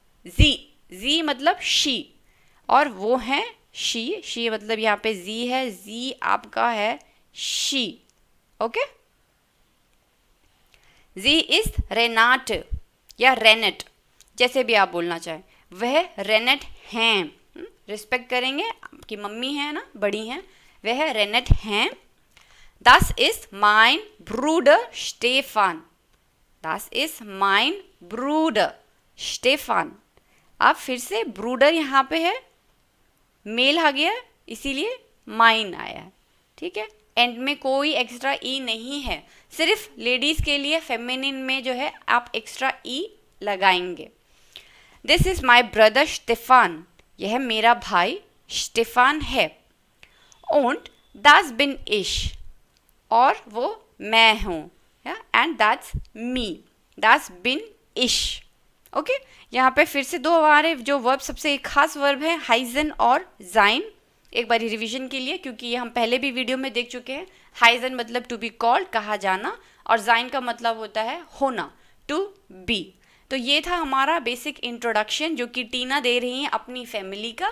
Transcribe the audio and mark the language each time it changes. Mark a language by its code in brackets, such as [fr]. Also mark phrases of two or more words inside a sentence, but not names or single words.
[hi] जी मतलब शी और वो है शी मतलब यहाँ पे जी है, जी आपका है शी। ओके, जी इज रेनाट या रेनेट, जैसे भी आप बोलना चाहें। वह रेनेट हैं, रिस्पेक्ट करेंगे, आपकी मम्मी है ना, बड़ी हैं, वह रेनेट हैं। [de] Das ist mein Bruder Stefan। Das ist mein Bruder Stefan। [hi] आप फिर से ब्रूडर यहाँ पे है, मेल आ गया इसीलिए माइन आया है। ठीक है, एंड में कोई एक्स्ट्रा ई नहीं है, सिर्फ लेडीज़ के लिए फेमिनिन में जो है आप एक्स्ट्रा ई लगाएंगे। [en] This is my brother Stefan, [hi] यह मेरा भाई स्टेफान है। [de] Und das bin ich, [hi] और वो मैं हूँ, [en] and that's me, [de] das bin ich। [hi] ओके, यहाँ पे फिर से दो हमारे जो वर्ब, सबसे एक खास वर्ब है हाइजन और जाइन। एक बार रिवीजन के लिए, क्योंकि ये हम पहले भी वीडियो में देख चुके हैं। हाइजन मतलब [en] to be called, [hi] कहा जाना, और जाइन का मतलब होता है होना, [en] to be. [hi] तो ये था हमारा बेसिक इंट्रोडक्शन जो कि टीना दे रही हैं अपनी फैमिली का।